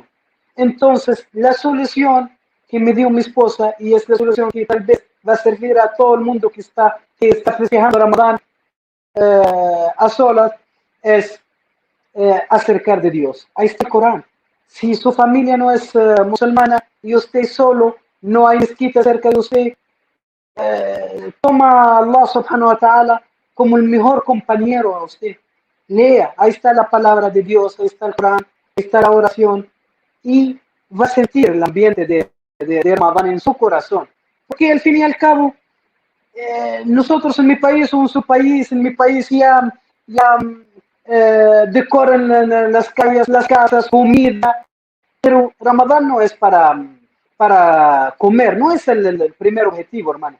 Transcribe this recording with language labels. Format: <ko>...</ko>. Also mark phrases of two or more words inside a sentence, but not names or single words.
<es>Entonces, la solución que me dio mi esposa, y es la solución que tal vez va a servir a todo el mundo que está festejando Ramadán a solas, es acercar de Dios. Ahí está el Corán. Si su familia no es musulmana y usted solo, no hay mezquita cerca de usted, toma a</es> <ar>الله سبحانه وتعالى</ar> <es>como el mejor compañero a usted. Lea, ahí está la palabra de Dios, ahí está el Corán, ahí está la oración y va a sentir el ambiente de Ramadán en su corazón. Porque al fin y al cabo, nosotros en mi país o en su país, en mi país ya decoran las calles, las casas, comida, pero Ramadán no es para comer, no es el primer objetivo, hermano.</es>